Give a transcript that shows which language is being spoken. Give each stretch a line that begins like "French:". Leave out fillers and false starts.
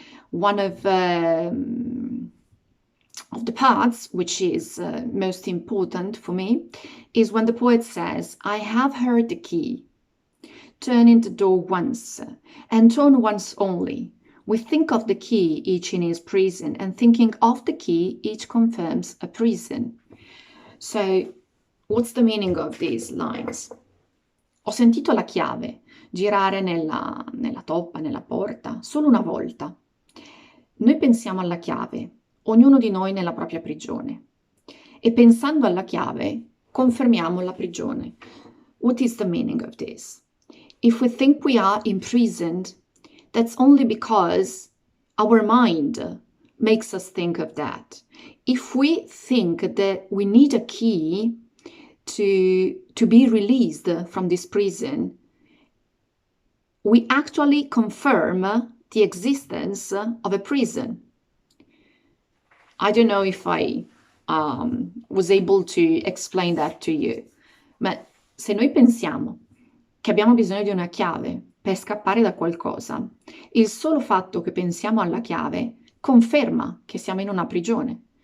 English: One of the parts, which is most important for me, is when the poet says, I have heard the key turn in the door once, and turn once only. We think of the key, each in his prison, and thinking of the key, each confirms a prison. So, what's the meaning of these lines?
Italian: Ho sentito la chiave girare nella toppa, nella porta, solo una volta. Noi pensiamo alla chiave, ognuno di noi nella propria prigione. E pensando alla chiave, confermiamo la prigione.
English: What is the meaning of this? If we think we are imprisoned, that's only because our mind makes us think of that. If we think that we need a key to be released from this prison, we actually confirm the existence of a prison. I don't know if I was able to explain that to you,
Italian: ma se noi pensiamo che abbiamo bisogno di una chiave per scappare da qualcosa, il solo fatto che pensiamo alla chiave conferma che siamo in una prigione.